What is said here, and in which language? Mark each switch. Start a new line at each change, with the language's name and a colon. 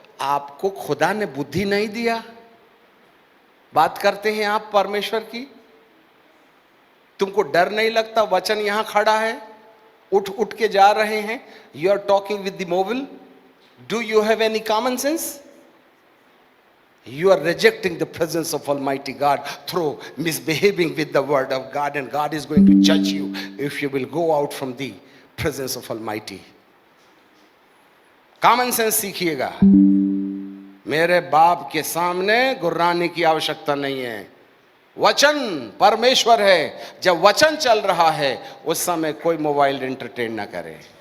Hindi: आपको खुदा ने बुद्धि नहीं दिया? बात करते हैं आप परमेश्वर की, तुमको डर नहीं लगता? वचन यहां खड़ा है, उठ उठ के जा रहे हैं,
English: You are talking with the mobile. Do you have any common sense? You are rejecting the presence of Almighty God through misbehaving with the word of God, and God is going to judge you if you will go out from the presence of Almighty.
Hindi: Common sense सीखिएगा. मेरे बाप के सामने गुर्राने की आवश्यकता नहीं है. वचन परमेश्वर है. जब वचन चल रहा है उस समय कोई मोबाइल एंटरटेन ना करे.